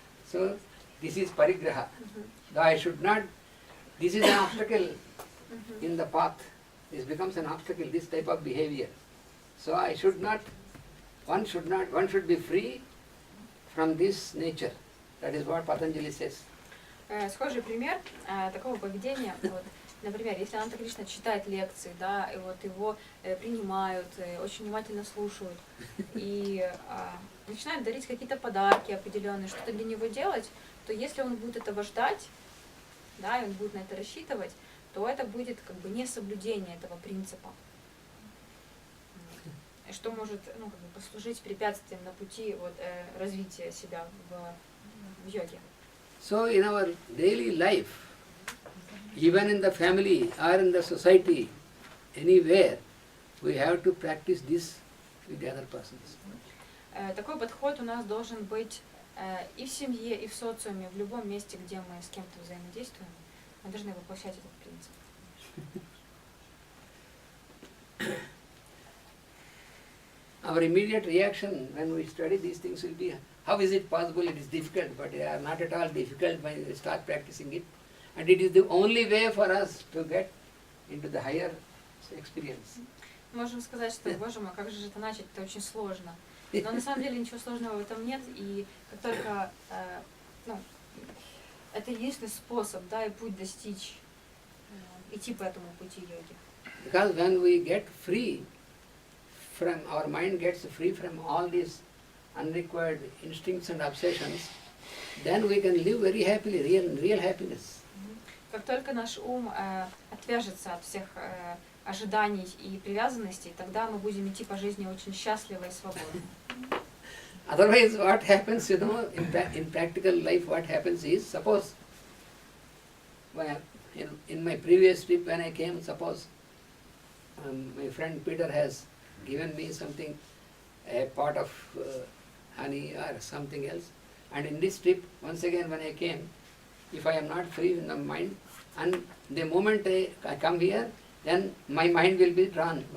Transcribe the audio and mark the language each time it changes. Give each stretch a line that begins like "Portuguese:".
English: So this is parigraha. I should not, this is an obstacle in the path. This becomes an obstacle, this type of behavior. So one should be free from this nature. That is what Patanjali says.
Russian: Схожий пример такого поведения, вот, например, если Ананта Кришна читает лекции, да, и вот его принимают, очень внимательно слушают, и начинают дарить какие-то подарки определенные, что-то для него делать, то если он будет этого ждать, да, и он будет на это рассчитывать, то это будет как бы не соблюдение этого принципа, что может, ну, как бы послужить препятствием на пути вот, развития себя в йоге.
English: So in our daily life, even in the family or in the society, anywhere, we have to practice this with the other persons.
Russian: Такой подход у нас должен быть и в семье, и в социуме, в любом месте, где мы с кем-то взаимодействуем, мы должны воплощать этот принцип.
English: Our immediate reaction when we study these things will be, how is it possible? It is difficult, but they are not at all difficult when we start practicing it. And it is the only way for us to get into the higher experience.
Russian: Можем сказать, что, боже мой, как же это начать, это очень сложно. Но на самом деле ничего сложного в этом нет, и как только, ну, это единственный способ, да, и путь достичь, идти по этому пути йоги.
English: Because when we get free from, our mind gets free from all these unrequired instincts and obsessions, then we can live very happily, real happiness.
Russian: Как только наш ум отвяжется от всех ожиданий и привязанностей, тогда мы будем идти по жизни очень счастливо и свободно.
English: Otherwise, what happens, in practical life, what happens is, suppose, in my previous trip when I came, suppose my friend Peter has given me something, a pot of honey or something else, and in this trip, once again when I came, if I am not free in the mind, and the moment I come here, then my mind will be drawn.